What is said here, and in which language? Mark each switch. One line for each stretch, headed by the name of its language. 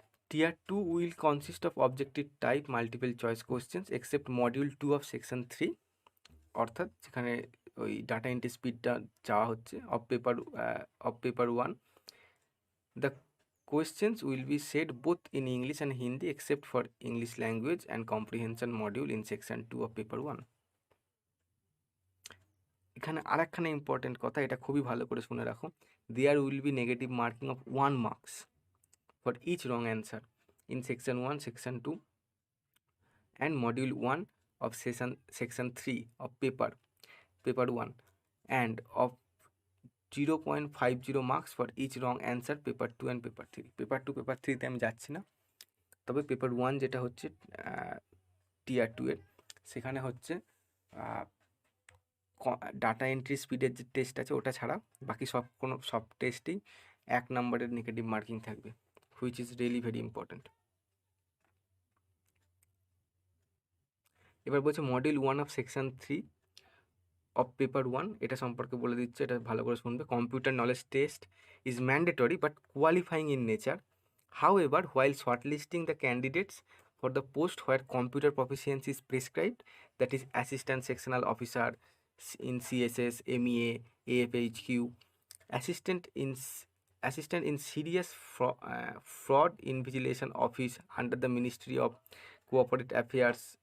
English: tier 2 will consist of objective type multiple choice questions except module 2 of section 3,
Bangla: অর্থাৎ যেখানে ওই data entry স্পিডটা চাওয়া হচ্ছে
English: Of paper 1, the questions will be said both in English and Hindi except for English language and comprehension module in section 2 of paper 1.
Bangla: এখানে আরেকখানে important কথা, এটা খুবই ভালো করে শুনে রাখো।
English: There will be negative marking of 1 marks for each wrong answer in section 1, section 2 and module 1 of section 3 of paper 1 and of 0.50 marks for each wrong answer paper 2 and paper 3.
Bangla: Paper 2 paper 3তে আমি যাচ্ছি না, তবে paper 1 যেটা হচ্ছে টিয়ার 2 এর, সেখানে হচ্ছে data entry স্পিডের যে টেস্ট আছে ওটা ছাড়া বাকি সব টেস্টেই 1 নম্বরের নেগেটিভ মার্কিং থাকবে,
English: Which is really very important.
Bangla: এবার বলছে module 1 of section 3 of paper 1, এটা সম্পর্কে বলে দিচ্ছে, এটা ভালো করে শুনবে।
English: computer knowledge test is mandatory but qualifying in nature, however while shortlisting the candidates for the post where computer proficiency is prescribed, that is assistant sectional officer in CSS, MEA, AFHQ, assistant in serious fraud invigilation office under the Ministry of Corporate Affairs,